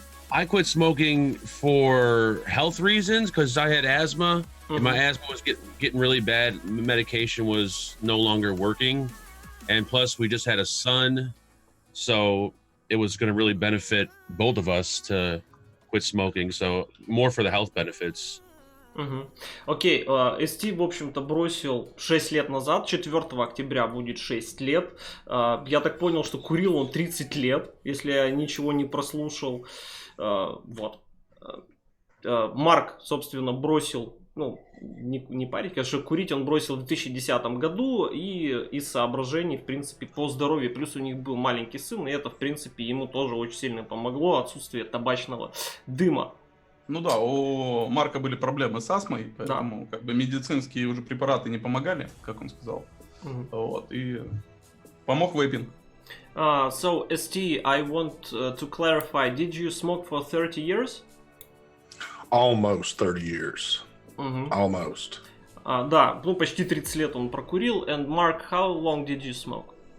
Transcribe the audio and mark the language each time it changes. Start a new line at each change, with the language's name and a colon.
English: I quit smoking for health reasons because I had asthma, and my asthma was getting really bad. Medication was no longer working, and plus we just had a son, so it was going to really benefit both of us to quit smoking. So more for the health benefits.
Russian: Окей, ST, в общем-то, бросил 6 лет назад, 4 октября будет 6 лет. Я так понял, что курил он 30 лет, если я ничего не прослушал. Вот. Марк, собственно, бросил, ну, не парень, конечно, курить он бросил в 2010 году и из соображений, в принципе, по здоровью. Плюс у них был маленький сын, и это, в принципе, ему тоже очень сильно помогло, отсутствие табачного дыма. Ну да, у Марка были проблемы с астмой, поэтому как бы медицинские уже препараты не помогали, как он сказал. Вот, и помог вейпинг.
English: So, ST, I want to clarify, did you smoke for 30 years? Almost 30 years. Almost.
Russian: Да, ну почти 30 лет он прокурил.
English: And Mark, how long did you smoke?